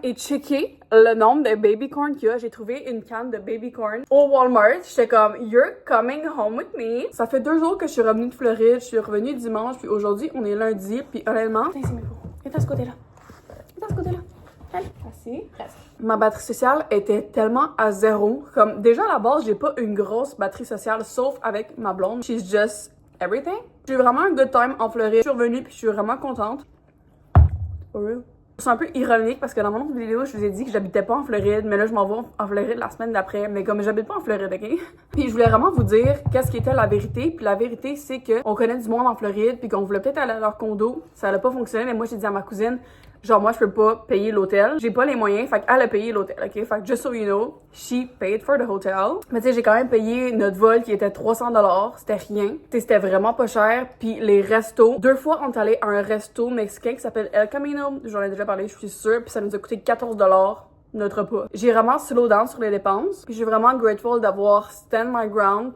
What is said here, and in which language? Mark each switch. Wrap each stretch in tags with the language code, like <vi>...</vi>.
<fr>Et checker le nombre de baby corn qu'il y a. J'ai trouvé une canne de baby corn au Walmart. J'étais comme,</fr> <en>you're coming home with me.</en> <fr>Ça fait 2 jours que je suis revenue de Floride. Je suis revenue dimanche. Puis aujourd'hui, on est lundi. Puis honnêtement, viens à ce côté-là. Viens à ce côté-là. Assez, presque. Ma batterie sociale était tellement à zéro. Comme, déjà à la base, j'ai pas une grosse batterie sociale, sauf avec ma blonde.</fr> <en>She's just everything.</en> <fr>J'ai eu vraiment un</fr> <en>good time</en> <fr>en Floride. Je suis revenue puis je suis vraiment contente.</fr> <en>For real.</en> <fr>C'est un peu ironique parce que dans mon autre vidéo, je vous ai dit que j'habitais pas en Floride, mais là, je m'en vais en Floride la semaine d'après. Mais comme j'habite pas en Floride, ok? Puis je voulais vraiment vous dire qu'est-ce qui était la vérité. Puis la vérité, c'est que on connaît du monde en Floride, puis qu'on voulait peut-être aller à leur condo. Ça allait pas fonctionner, mais moi, j'ai dit à ma cousine, genre, moi, je peux pas payer l'hôtel. J'ai pas les moyens, fait qu'elle a payé l'hôtel, ok? Fait que</fr> <en>just so you know, she paid for the hotel.</en> <fr>Mais tu sais, j'ai quand même payé notre vol qui était $300. C'était rien. Tu sais, c'était vraiment pas cher. Puis les restos, 2 fois, on est allé à un resto mexicain qui s'appelle El Camino. J'en ai déjà parlé, je suis sûre. Puis ça nous a coûté $14 notre repas. J'ai vraiment</fr> <en>slow down</en> <fr>sur les dépenses. Puis je suis vraiment</fr> <en>grateful</en> <fr>d'avoir</fr> <en>stand my ground.</en>